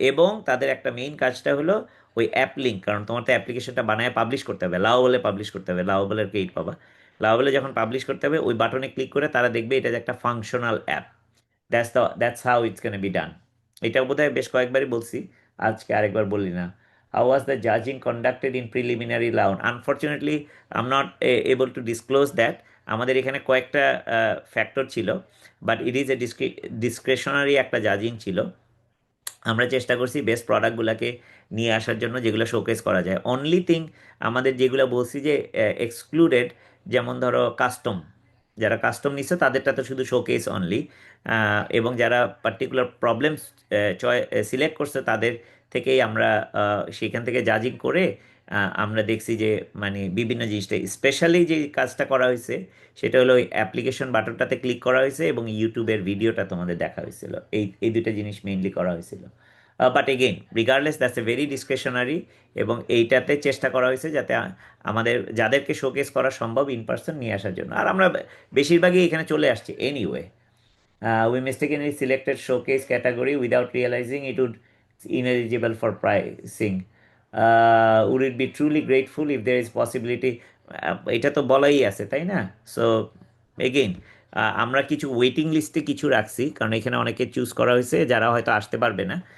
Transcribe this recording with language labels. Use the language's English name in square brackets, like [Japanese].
[Bangla] এবং তাদের একটা মেইন কাজটা হলো ওই অ্যাপ লিঙ্ক, কারণ তোমার তো অ্যাপ্লিকেশনটা বানায় পাবলিশ করতে হবে, লাওভেলে পাবলিশ করতে হবে, লাওভেলের ক্রেডিট পাবা। লাওভেলে যখন পাবলিশ করতে হবে, ওই বাটনে ক্লিক করে তারা দেখবে এটা যে একটা functional app. [English] That's how it's can be done. [Bangla] এটা বোধহয় বেশ কয়েকবারই বলছি, আজকে আরেকবার বললি না। [English] How was the judging conducted in preliminary round? Unfortunately, I'm not able to disclose that. [Bangla] আমাদের এখানে কয়েকটা ফ্যাক্টর ছিল, [English] but it is a ডিসক্রেশনারি [Bangla] একটা জাজিং ছিল। আমরা চেষ্টা করছি বেস্ট প্রোডাক্টগুলোকে নিয়ে আসার জন্য, যেগুলো শোকেস করা যায়। [English] only thing [Bangla] আমাদের যেগুলো বলছি যে এক্সক্লুডেড, যেমন ধরো কাস্টম, যারা কাস্টম নিচ্ছে তাদেরটা তো শুধু শোকেস অনলি। এবং যারা পার্টিকুলার প্রবলেম সিলেক্ট করছে, তাদের থেকেই আমরা সেখান থেকে জাজিং করে আমরা দেখছি যে মানে বিভিন্ন জিনিসটা, স্পেশালি যে কাজটা করা হয়েছে, সেটা হলো ওই অ্যাপ্লিকেশন বাটনটাতে ক্লিক করা হয়েছে এবং ইউটিউবের ভিডিওটা তোমাদের দেখা হয়েছিল। এই দুটো জিনিস মেইনলি করা হয়েছিল। [English] But again, regardless, that's a very discretionary. [Bangla] এবং এইটাতে চেষ্টা করা হয়েছে যাতে আমাদের যাদেরকে শোকেস করা সম্ভব [English] in person [Bangla] নিয়ে আসার জন্য। আর আমরা বেশিরভাগই এখানে চলে আসছি anyway. [English] We mistakenly selected showcase category without realizing it would ineligible for pricing. Would it be truly grateful if there is possibility? [Bangla] এটা তো বলাই আছে, তাই না? সো এগেইন, আমরা কিছু ওয়েটিং লিস্টে কিছু রাখছি, কারণ এখানে অনেকে চুজ করা হয়েছে যারা হয়তো আসতে পারবে না।